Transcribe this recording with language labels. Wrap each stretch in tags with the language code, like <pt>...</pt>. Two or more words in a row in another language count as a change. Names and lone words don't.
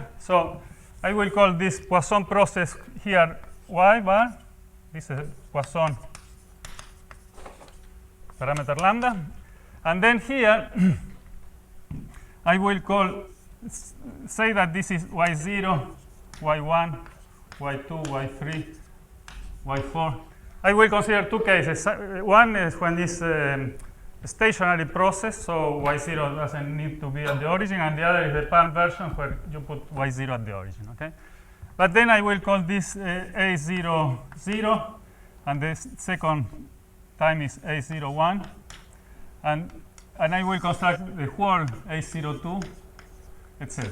<en>So I will call this Poisson process here y bar. This is Poisson parameter lambda. And then here I will say that this is y0, y1, y2, y3, y4. I will consider two cases. One is when it's a stationary process, so y0 doesn't need to be at the origin, and the other is the palm version where you put y0 at the origin. Okay, but then I will call this a0, 0, and the second time is a0, 1, and I will construct the whole a02, etc.</en>